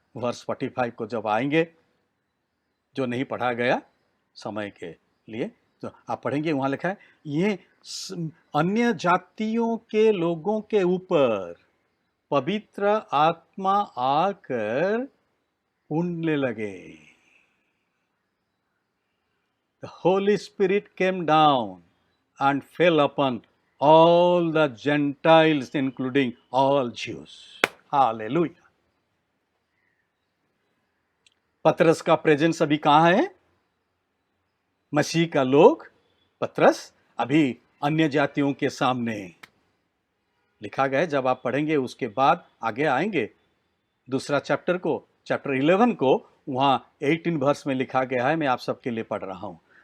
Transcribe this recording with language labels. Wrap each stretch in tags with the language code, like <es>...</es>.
<hi>Verse 45 को जब आएंगे, जो नहीं पढ़ा गया समय के लिए तो आप पढ़ेंगे, वहाँ लिखा है, ये अन्य जातियों के लोगों के ऊपर पवित्र आत्मा आकर उड़ने लगे।</hi> <en>The Holy Spirit came down and fell upon all the Gentiles, including all Jews. Hallelujah.</en> <hi>पतरस का प्रेजेंस अभी कहाँ है? मसीह का लोग, पतरस अभी अन्य जातियों के सामने लिखा गया है। जब आप पढ़ेंगे उसके बाद आगे आएंगे दूसरा चैप्टर को, चैप्टर 11 को, वहां 18 वर्स में लिखा गया है, मैं आप सबके लिए पढ़ रहा हूं।</hi>